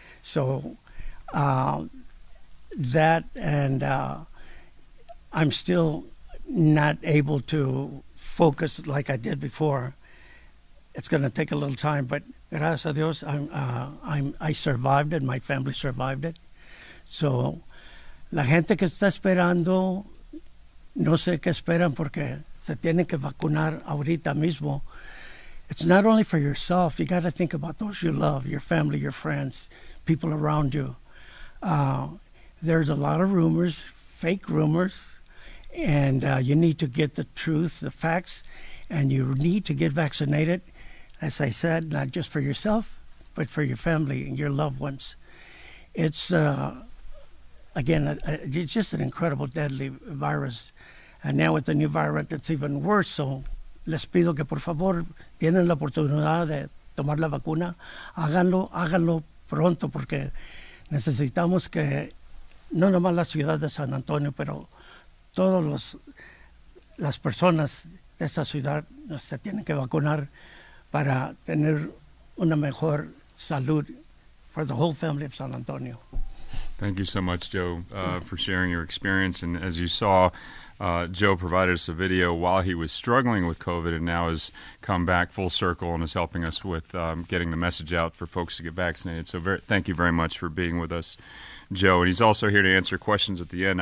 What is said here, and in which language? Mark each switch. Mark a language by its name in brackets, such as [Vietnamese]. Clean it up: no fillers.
[English] So that and I'm still not able to focus like I did before. It's going to take a little time, but [Spanish] gracias a Dios, [English] I survived it. My family survived it. [Spanish] So, la gente que está esperando, no sé qué esperan porque se tienen que vacunar ahorita mismo. [English] It's not only for yourself. You got to think about those you love, your family, your friends, people around you. There's a lot of rumors, fake rumors, and you need to get the truth, the facts, and you need to get vaccinated. As I said, not just for yourself, but for your family and your loved ones. It's, again, it's just an incredible, deadly virus. And now with the new variant, it's even worse. [Spanish] So les pido que por favor, tienen la oportunidad de tomar la vacuna, háganlo pronto, porque necesitamos que no nomás la ciudad de San Antonio, pero todas las personas de esta ciudad se tienen que vacunar para tener una mejor salud [English] for the whole family of San Antonio. Thank you so much, Joe, for sharing your experience. And as you saw, Joe provided us a video while he was struggling with COVID, and now has come back full circle and is helping us with getting the message out for folks to get vaccinated. So thank you very much for being with us, Joe. And he's also here to answer questions at the end.